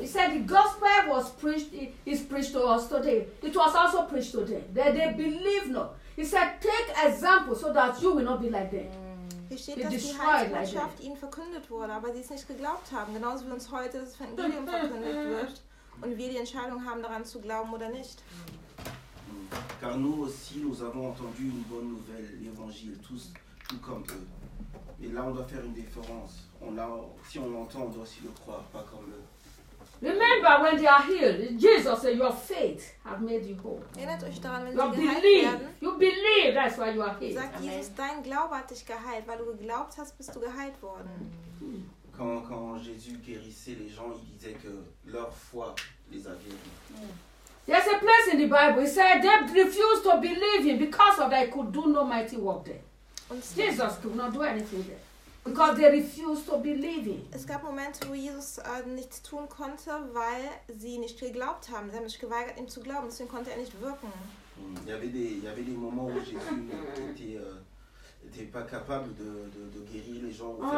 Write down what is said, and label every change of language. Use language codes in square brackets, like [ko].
[en] He said the gospel was preached to us today. It was also preached to them. That they believe not. He said, take example so that you will not be like them. [de] Hier steht, be dass die Heilsbotschaft ihnen verkündet wurde, aber sie es nicht geglaubt haben. Genauso wie uns heute das Evangelium verkündet wird. Und wir die Entscheidung haben, daran zu glauben oder nicht. [fr] Car nous aussi, nous avons entendu une bonne nouvelle, l'évangile, tous comme eux. Et là, on doit faire une différence. Si on l'entend, on doit aussi le croire, pas comme eux. [en] Remember when they are healed, Jesus said, your faith has made you whole. [de] Erinnert euch daran, wenn sie geheilt werden. [en] You believe, that's why you are healed. [de] Sagt Jesus, dein Glaube hat dich geheilt, weil du geglaubt hast, bist du geheilt worden. [fr] Quand Jésus guérissait les gens, il disait que leur foi les a guéris. [en] There's a place in the Bible, he said, they refused to believe him because of that he could do no mighty work there. Jesus could not do anything there. Because they refused to believe him. [de] Es gab Momente, wo Jesus nichts tun konnte, weil sie nicht geglaubt haben. Sie haben sich geweigert, ihm zu glauben. Deswegen konnte er nicht wirken. [fr] Il y avait des moments où Jésus n'était pas capable de guérir les gens.